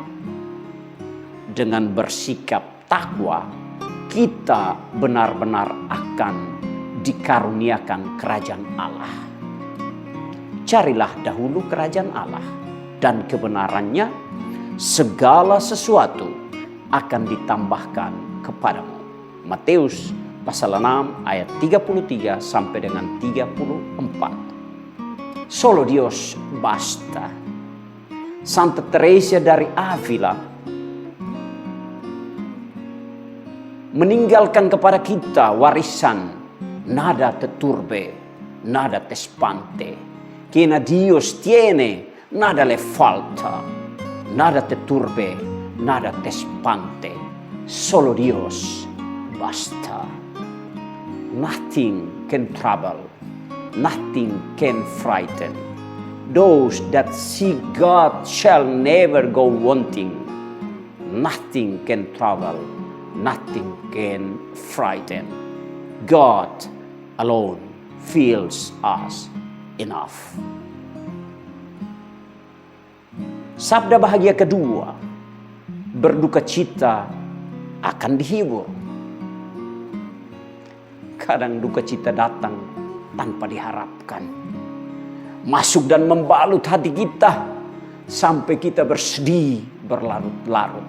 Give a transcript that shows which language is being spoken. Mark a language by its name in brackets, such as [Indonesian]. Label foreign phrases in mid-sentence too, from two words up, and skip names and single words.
[Indonesian] Dengan bersikap takwa, kita benar-benar akan dikaruniakan kerajaan Allah. Carilah dahulu kerajaan Allah dan kebenarannya, segala sesuatu akan ditambahkan kepadamu. Matius pasal 6 ayat 33 sampai dengan 34. [Spanish] Solo Dios basta. [Indonesian] Santa Teresa dari Avila meninggalkan kepada kita warisan [Spanish] nada teturbe nada tespante, quien a Dios tiene, nada le falta, nada te turbe, nada te espante, solo Dios basta. [English] Nothing can trouble, nothing can frighten. Those that seek God shall never go wanting. Nothing can trouble, nothing can frighten. God alone fills us enough. [Indonesian] Sabda bahagia kedua, berduka cita akan dihibur. Kadang duka cita datang tanpa diharapkan, masuk dan membalut hati kita sampai kita bersedih berlarut-larut.